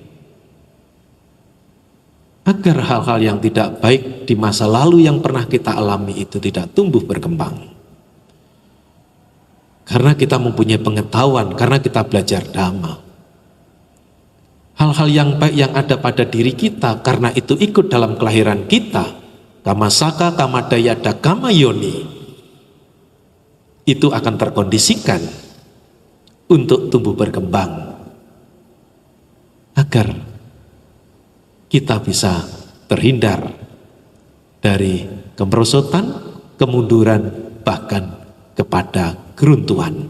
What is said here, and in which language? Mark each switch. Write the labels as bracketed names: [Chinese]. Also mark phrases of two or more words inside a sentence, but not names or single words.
[Indonesian] agar hal-hal yang tidak baik di masa lalu yang pernah kita alami itu tidak tumbuh berkembang. Karena kita mempunyai pengetahuan, karena kita belajar dhamma. Hal-hal yang baik yang ada pada diri kita, karena itu ikut dalam kelahiran kita, [Pali] kama saka, kama dayada, kama yoni, [Indonesian] itu akan terkondisikan untuk tumbuh berkembang agar kita bisa terhindar dari kemerosotan, kemunduran, bahkan kepada keruntuhan.